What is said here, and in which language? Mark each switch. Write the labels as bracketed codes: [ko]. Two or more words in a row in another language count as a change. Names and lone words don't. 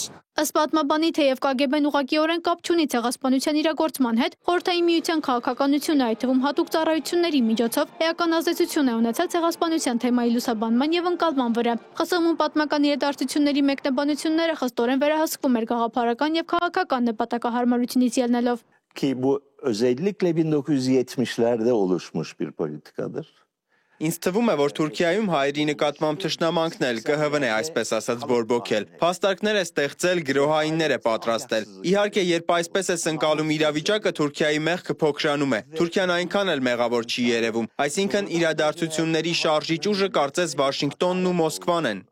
[hy] Ըստ պատմաբանի, թեև KGB-ն ուղղակիորեն կապ չունի ցեղասպանության իրագործման հետ, Խորհրդային Միության քաղաքականությունը, այդ թվում հատուկ ծառայությունների միջոցով էական ազդեցություն է ունեցել ցեղասպանության թեմայի լուսաբանման եւ ընկալման վրա։ ԽՍՀՄ-ում պատմական իրադարձությունների մեկնաբանությունները խստորեն վերահսկվում էր գաղափարական եւ քաղաքական նպատակահարմարությունից ելնելով։ [tr] Ki bu özellikle 1970'lerde oluşmuş bir politikadır. [hy] Ինձ թվում է, որ Թուրքիայում հայերի նկատմամբ թշնամանքն էլ ԿՀՎ-ն է այսպես ասած բորբոքել։ Փաստարկներ է ստեղծել, գրոհայիններ է պատրաստել։ Իհարկե, երբ այսպես է ընկալում իրավիճակը, Թուրքիայի մեղքը փոքրանում է։ Թուրքիան այնքան էլ մեղավոր չի երևում։ Այսինքն իրադարձությունների շարժիչ ուժը կարծես Վաշինգտոնն ու Մոսկվան են։